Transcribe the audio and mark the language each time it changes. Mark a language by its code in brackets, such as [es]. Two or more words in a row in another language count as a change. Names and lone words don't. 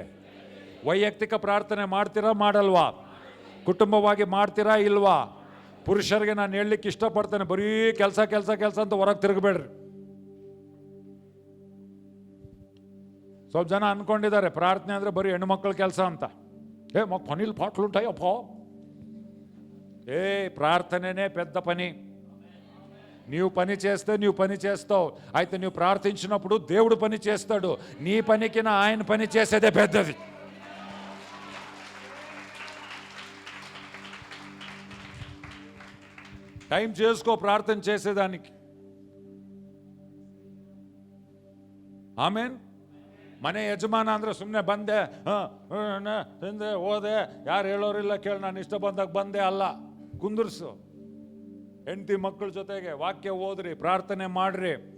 [kn] ವೈಯಕ್ತಿಕ ಪ್ರಾರ್ಥನೆ ಮಾಡ್ತೀರಾ ಮಾಡಲ್ವಾ? ಕುಟುಂಬವಾಗಿ ಮಾಡ್ತೀರಾ ಇಲ್ವಾ? ಪುರುಷರಿಗೆ ನಾನು ಹೇಳಲಿಕ್ಕೆ ಇಷ್ಟಪಡ್ತೇನೆ, ಬರೀ ಕೆಲಸ ಕೆಲಸ ಕೆಲಸ ಅಂತ ಹೊರಗೆ ತಿರುಗಬೇಡ್ರಿ. ಸ್ವಲ್ಪ ಜನ ಅನ್ಕೊಂಡಿದ್ದಾರೆ ಪ್ರಾರ್ಥನೆ ಅಂದ್ರೆ ಬರೀ ಹೆಣ್ಮಕ್ಳ ಕೆಲಸ ಅಂತ. ಪನಿಲ್ ಪಾಟ್ಲುಂಟಯ್ಯಪ್ಪ. [te] ప్రార్థననే పెద్ద పని. నీవు పని చేస్తే నీవు పని చేస్తావు. అయితే నీవు ప్రార్థించినప్పుడు దేవుడు పని చేస్తాడు. నీ పనికి నా ఆయన పని చేసేదే పెద్దది. టైం చేసుకో ప్రార్థన చేసేదానికి. [kn] ಆಮೇನ್. ಮನೆ ಯಜಮಾನ ಅಂದ್ರೆ ಸುಮ್ಮನೆ ಬಂದೆ ತಿಂದೆ ಹೋದೆ, ಯಾರು ಹೇಳೋರಿಲ್ಲ ಕೇಳಿ ನಾನು ಇಷ್ಟ ಬಂದಾಗ ಬಂದೆ ಅಲ್ಲ. ಕುಂದರ್ಸು. ಹೆಂಡತಿ ಮಕ್ಕಳ ಜೊತೆಗೆ ವಾಕ್ಯ ಓದ್ರಿ, ಪ್ರಾರ್ಥನೆ ಮಾಡ್ರಿ.